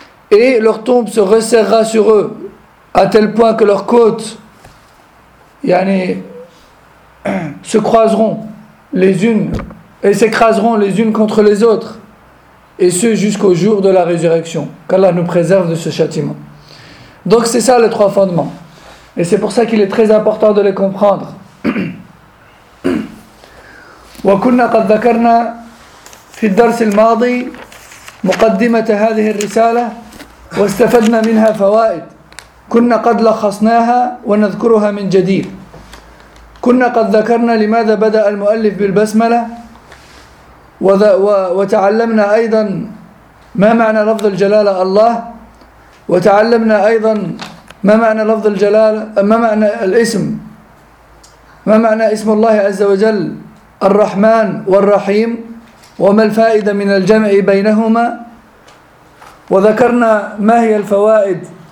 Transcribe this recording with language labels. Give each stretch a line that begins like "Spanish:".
French: Et leur tombe se resserrera sur eux à tel point que leurs côtes se croiseront les unes et s'écraseront les unes contre les autres, et ce jusqu'au jour de la résurrection. Qu'Allah nous préserve de ce châtiment. Donc c'est ça les trois fondements, et c'est pour ça qu'il est très important de les comprendre.
Arabic: وَكُنَّا قَدْ ذَكَرْنَا فِي الدَّرْسِ الْمَاضِي مُقَدِّمَةَ هَذِهِ الرِّسَالَةِ واستفدنا منها فوائد كنا قد لخصناها ونذكرها من جديد. كنا قد ذكرنا لماذا بدأ المؤلف بالبسملة وتعلمنا أيضا ما معنى لفظ الجلالة الله وتعلمنا أيضا ما معنى لفظ الجلالة ما معنى الاسم ما معنى اسم الله عز وجل الرحمن والرحيم وما الفائدة من الجمع بينهما وذكرنا ما هي الفوائد